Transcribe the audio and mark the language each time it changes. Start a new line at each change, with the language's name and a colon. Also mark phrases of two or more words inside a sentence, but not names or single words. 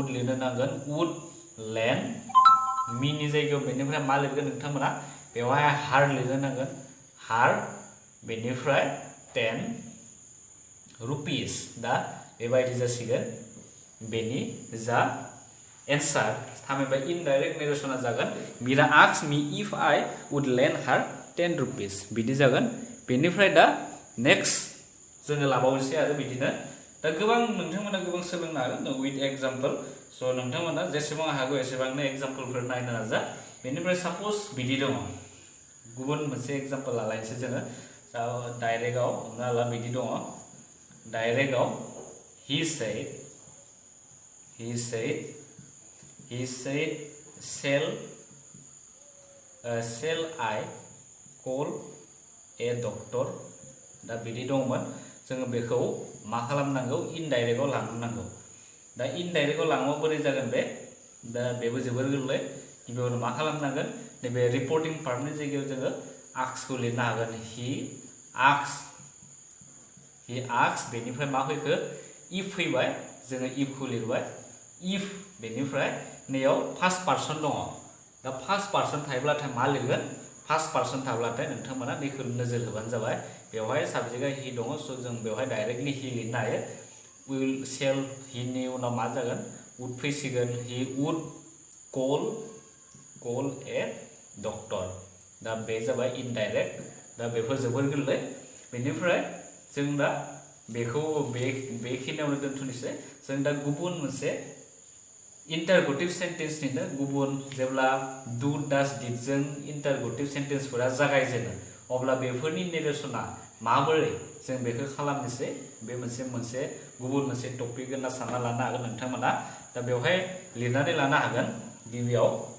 Bodo: लिरनो नांगोन
English: would lend
Bodo: मिनि जायगायाव बेनिफ्राय मा लिरगोन नोंथांमोना बेवहाय हार लिरनो नांगोन हार बेनिफ्राय 10 रुपिस दा बेबायदि जासिगोन बेनि जा
English: answer थामहिनबा indirect narration जागोन Meera asks me if I would lend her
Bodo: 10 रुपिस बिदि जागोन बेनिफ्राय दा नेक्स्ट जोङो लाबावनोसै आरो बिदिनो दा गोबां नोंथांमोना गोबां सोलोंनो हागोन
English: with example so
Bodo: नोंथांमोना जेसेबां हागौ एसेबांनो एग्जाम्पलफोर नायनो नाजा बेनिफ्राय सापोज बिदि दङ गुबुन मोनसे एग्जाम्पल लालायनोसै जोङो डाइरेक्टआव हमना ला बिदि दङ डाइरेक्टआव he
English: said shall I call a doctor
Bodo: दा बिदि दंमोन जोङो बेखौ मा खालामनांगौ इनडाइरेक्टआव लांनांगौ दा इनडाइरेक्टआव लाङोबा बोरै जागोन बे दा बेबो जोबोर गोरलै गिबियावनो मा खालामनांगोन नैबे
English: reporting partनि
Bodo: जायगायाव जोङो आस्कखौ लिरनो हागोन he asks बेनिफ्राय मा फैखो इफ फैबाय जोङो इफखौ लिरबाय इफ बेनिफ्राय नैयाव
English: first person
Bodo: दङ दा
English: first person
Bodo: थायोब्लाथाय मा लिरगोन
English: first person
Bodo: थाब्लाथाय नोंथांमोना बेखौ नोजोर होबानो जाबाय बेवहाय
English: subjectआ he
Bodo: दङ सो जों बेवहाय
English: directly he
Bodo: लिरनो हायो
English: will sell
Bodo: हिनि उनाव मा जागोन would फैसिगोन
English: he would call a doctor
Bodo: दा बे जाबाय इनडाइरेक्ट दा बेफोर जोबोर गोरलै बेनिफ्राय जों दा बेखौ बेखिनियावनो दोनथ'नोसै जों दा गुबुन मोनसे
English: interrogative sentence
Bodo: निनो गुबुन जेब्ला
English: do does did
Bodo: जों
English: interrogative sentenceफोरा
Bodo: जागायजेनो अब्ला बेफोरनि नेरेशना माबोरै जों बेखौ खालामनोसै बे मोनसे गुबुन मोनसे टपिक होनना सानना लानो हागोन नोंथांमोना दा बेवहाय लिरनानै लानो हागोन गिबियाव